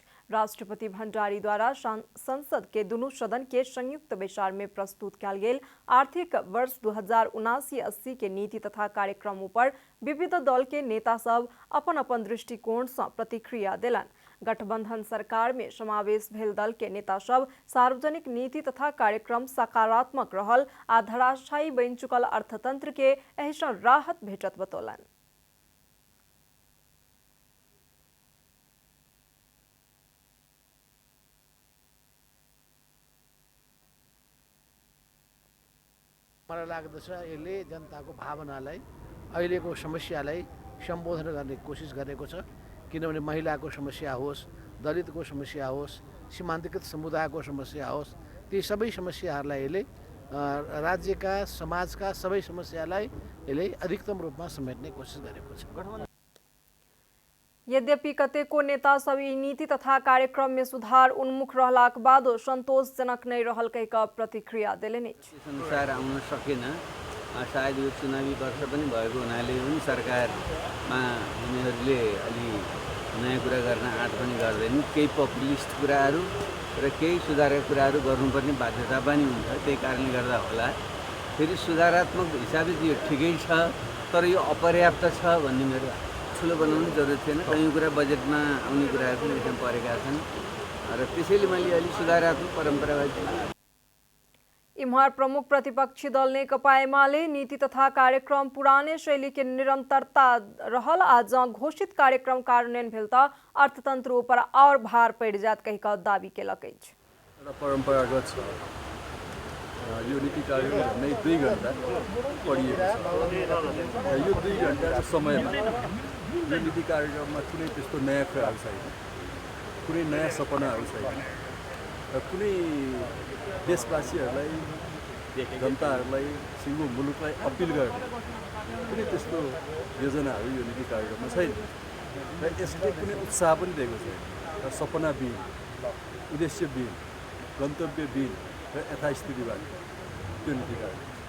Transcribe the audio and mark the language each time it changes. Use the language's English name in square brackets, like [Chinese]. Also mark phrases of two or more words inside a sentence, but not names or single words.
[Maithili] राष्ट्रपति भंडारी द्वारा संसद के दुनू सदन के संयुक्त बैसार में प्रस्तुत कयल गेल आर्थिक वर्ष 2079-80 के नीति तथा कार्यक्रम पर विविध दल के नेता सब अपन अपन दृष्टिकोण से प्रतिक्रिया देलनि। गठबंधन सरकार में समावेश भेल दल के नेता सब सार्वजनिक नीति तथा कार्यक्रम सकारात्मक रहल आ धराशायी बनि चुकल अर्थतंत्र के एहिसँ राहत भेटत बतौलनि। [Nepali] मलाई लाग्दछ यसले जनताको भावनालाई अहिलेको समस्यालाई सम्बोधन गर्ने कोसिस गरेको छ। किनभने महिलाको समस्या होस्, दलितको समस्या होस्, सीमान्तकृत समुदायको समस्या होस्, ती सबै समस्याहरूलाई यसले राज्यका समाजका सबै समस्यालाई यसले अधिकतम रूपमा समेट्ने कोसिस गरेको छ। [Maithili] यद्यपि कतेको नेता सब ई नीति तथा कार्यक्रम में सुधार उन्मुख रहलाक बादो संतोषजनक नहीं रहल कहि कऽ प्रतिक्रिया देलनि अछि। [Nepali] अनुसार आउन सकेन, सायद यो चुनावी वर्ष पनि भएको हुनाले पनि सरकारमा उनीहरूले अलि नयाँ कुरा गर्न आँट पनि गर्दैनन्। केही पपुलिस्ट कुराहरू र केही सुधारका कुराहरू गर्नुपर्ने बाध्यता पनि हुन्छ। त्यही कारणले गर्दा होला फेरि सुधारात्मक हिसाबले यो ठिकै छ, तर यो अपर्याप्त छ भन्ने मेरो ठुलो बनाउनु जरुरत थिएन। कयौँ कुरा बजेटमा आउने कुराहरू पनि एकदम परेका छन् र त्यसैले मैले अलि सुधारात्मक परम्परावादी। [Maithili] इम्हर प्रमुख प्रतिपक्षी दल नेकपा एमाले नीति तथा कार्यक्रम पुराने शैली के निरंतरता रहल आ जँ घोषित कार्यक्रम कार्यान्वयन भेल तऽ अर्थतंत्र पर और भार पड़ जायत कहि कऽ दावी केलक अछि। [Nepali] परंपरागत छ यो नीति कार्यक्रम नै 2 घण्टा पढिएको छ। यो 2 घण्टाको समयमा यो नीति कार्यक्रममा कुनै त्यस्तो नयाँ कुराहरू छैन, कुनै नयाँ सपनाहरू छैन र कुनै देशवासीहरूलाई, जनताहरूलाई, सिङ्गो मुलुकलाई अपिल गर्ने कुनै त्यस्तो योजनाहरू यो नीति कार्यक्रममा छैन र यसले कुनै उत्साह पनि दिएको छैन र सपनाविहीन, उद्देश्यविहीन, गन्तव्यविहीन र यथास्थितिवादी त्यो नीति कार्यक्रम।